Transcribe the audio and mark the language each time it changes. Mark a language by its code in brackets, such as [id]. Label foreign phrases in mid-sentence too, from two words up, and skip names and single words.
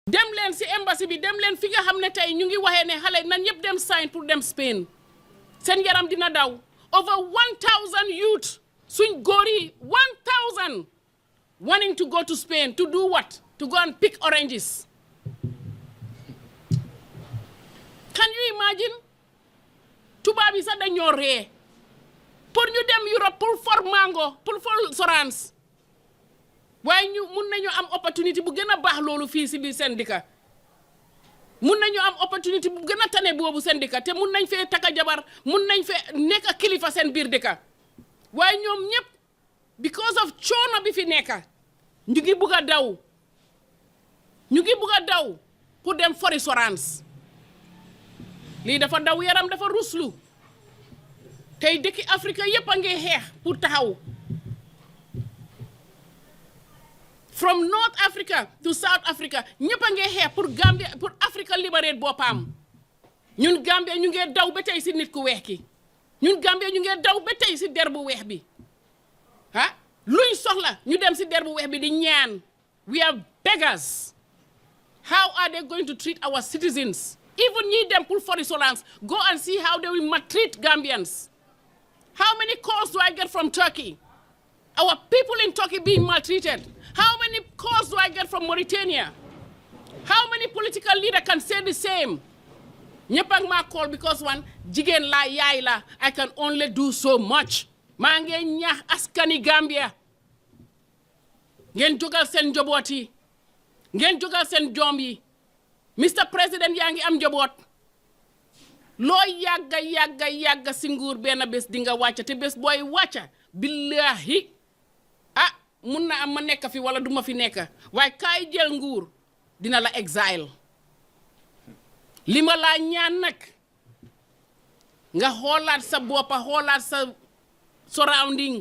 [wo] dem leen si embassy bi dem leen fi nga xam ne tey ñu ngi waxee ne xale nan yëpp dem sign pour dem Spain seen yaram dina daw [en] over 1000 youth [wo] suñ góor yi 1000 [en] wanting to go to Spain to do what? To go and pick oranges. Can you imagine? [wo] Tubaab yi sax dañoo ree pour ñu dem Europe pour for mango pour for sorans waaye ñu mun nañu am opportunité bu gën a baax loolu fii si biir seen dëkk mun nañu am opportunité bu gën a tane boobu seen dëkk te mun nañ fee taka jabar mun nañ fee nekk kilifa seen biir dëkk waaye ñoom ñëpp [en] because of [wo] coono bi fi nekk ñu ngi bugg a daw pour dem fori sorans lii dafa daw yaram dafa ruslu tey dëkki Afrique yëpp a ngi xeex pour taxaw [en] from North Africa to South Africa [wo] ñëpp a ngi xeex pour Gambia pour Africa liberate boppam ñun Gambia ñu ngi daw ba tey si nit ku weex ki ñun Gambia ñu ngi daw ba tey si der bu weex bi ah luñ soxla ñu dem si der bu weex bi di ñaan [en] we are beggars. How are they going to treat our citizens? Even [wo] ñi dem pour fori solans [en] go and see how they will maltreat Gambians. How many calls do I get from Turkey? Our people in Turkey being maltreated. How many calls do I get from Mauritania? How many political leaders can say the same? [wo] ñëpp ak maa call because one jigéen la yaay la [en] I can only do so much. [wo] maa ngi ñaax askani Gambia ngeen jógal seen njaboot yi ngeen jógal seen doom yi Mr President yaa ngi am njaboot loo yàgga si nguur benn bés di nga wàcca te bés booy wàcca billahi ah mun na am ma nekk fi wala duma fi nekk waaye kaay jël nguur dina la exile li ma laa ñaan nag nga xoolaat sa boppa xoolaat sa surrounding